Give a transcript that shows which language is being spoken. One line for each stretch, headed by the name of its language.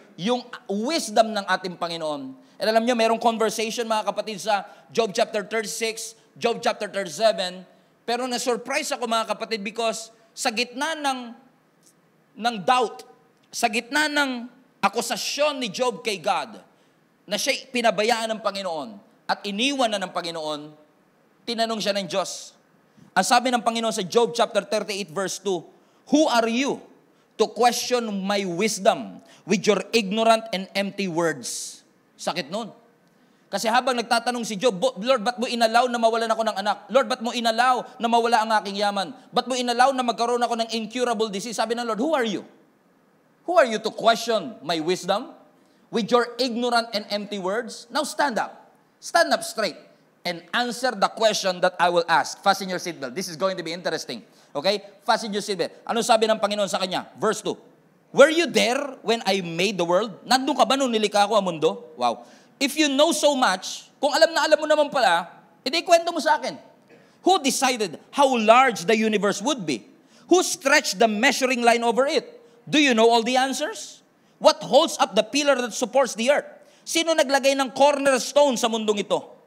Filipino: Yung wisdom ng ating Panginoon. And alam niyo, mayroong conversation, mga kapatid, sa Job chapter 36, Job chapter 37, pero na-surprise ako, mga kapatid, because sa gitna ng doubt, sa gitna ng akusasyon ni Job kay God, na siya'y pinabayaan ng Panginoon at iniwan na ng Panginoon, tinanong siya ng Diyos.
English: Ang sabi ng Panginoon sa Job chapter 38 verse 2,
Filipino: "Who are you to question my wisdom with your ignorant and empty words?" Sakit nun. Kasi habang nagtatanong si Job, "Lord, ba't mo inalaw na mawalan ako ng anak? Lord, ba't mo inalaw na mawala ang aking yaman? Ba't mo inalaw na magkaroon ako ng incurable disease?" Sabi ng Lord,
English: "Who are you? Who are you to question my wisdom with your ignorant and empty words?" Now stand up. Stand up straight and answer the question that I will ask. Fasten your seatbelt. This is going to be interesting. Okay? Fasten your seatbelt.
Filipino: Ano sabi ng Panginoon sa kanya?
English: Verse 2. "Were you there when I made the world?"
Filipino: Nandun ka ba nung nilikha ko ang mundo?
English: Wow. "If you know so much,"
Filipino: kung alam na alam mo naman pala, edi kwento mo sa akin.
English: "Who decided how large the universe would be? Who stretched the measuring line over it? Do you know all the answers? What holds up the pillar that supports the earth?
Filipino: Sino naglagay ng cornerstone sa mundong ito?